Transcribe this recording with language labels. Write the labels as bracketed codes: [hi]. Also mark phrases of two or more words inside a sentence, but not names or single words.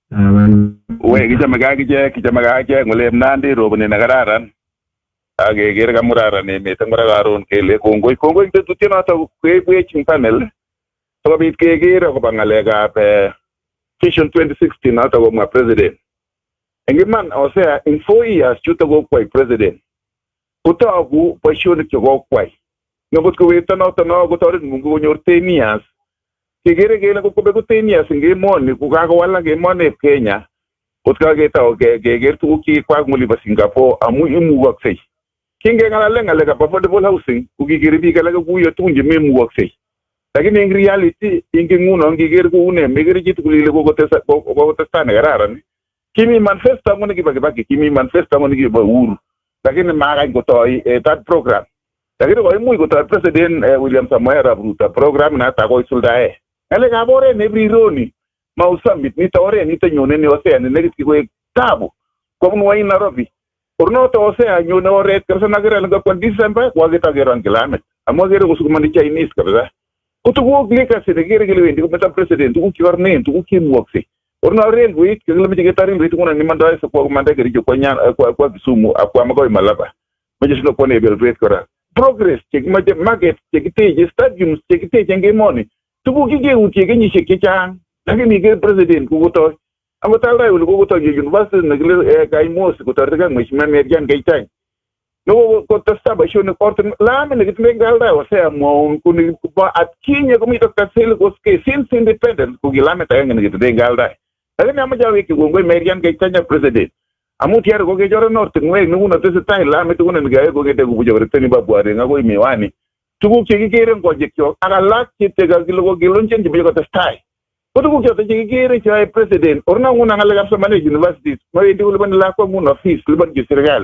[kln] We kichame akichek ngoleb Nandi roboni nekararan. Akeker kamuraran emet ang kora karon kele kongoi ing tetutiet noto kaibwech ing panel sikobit keker akobo ng'alekab Vision 2060 noto komwa president. Eng iman Hosea in 4 years chuto kokwai president. Kotogu boisionik chekokwai. Ngot kowekto noto no kotoret Mungu konyor 10 years. Kekere kele kobeku 10 years eng emoni kokakowalak emoneb Kenya. Kot kaketau keker tuguk chekikwak ng'olibo Singapore amu imukoksei. Kingeng'alale ng'alekab [en] affordable housing [kln] kokikere biik alake kuyo tugun chememukoksei. Lakini eng reality nguno ngiker koune mekere chitugul ile kokotestai nekararan. Kimi manifesto ang'o nekibo Kibaki, kimi manifesto ang'o nekibo Uhuru. Lakini makany kotoi [en] that program. [kln] Lakini koimuch kotoi President William Samoei Arap Ruto program nata koisuldae. Ng'alekab oret nebrironi Mau Summit nito oret nito nyone ni Hosea ni nekit kikoek tabu kobun wai Nairobi. Ornoto Hosea nyone oret kabisa nakere ngapwa December wakitakeron kilamit. Amu kere kusukumani Chinese kabisa. Kutuguk legacy nekere kele wendi kometa president tuguk chekornen tuguk chemuoksei. Orno railway kele meche ketarin railway kuna nimandoi kwa kumanda Kericho kwa Kisumu akwa makoi Malaba. Meche sino kwa railway kora. Progress chekimache market chekiteje stadiums chekiteje eng emoni. Tuguk kikeutie kenyisiek chechang. Lakini ke president kokotoi. Angot aldai ole kokotoi university nekile Kaimosi kotoreti Mheshimiwa Merian Keitany. No kotesta boisionik ortin lami nekitindoi aldai Hosea mwaun kuni atkinye komi Dr. Sel koske [en] since independence [kln] kokilamit agenge nekitindoi aldai. Lakini amache awekyi kongoi Merian Keitany president. Amu tiare kokechoran ortinwek nguno tesetai lamit nguni nekae kokete kobuche koreteni babware akoi Miwani. Tuguk chekikere eng konyekchok ak alak chetekakile kokilonchen chemeche kotestai. Ko tuguk choto chekikere cheyoe president orna nguno ng'alekab somanet universities mawendi kolipani lakwa nguno fees lipanchi serikali.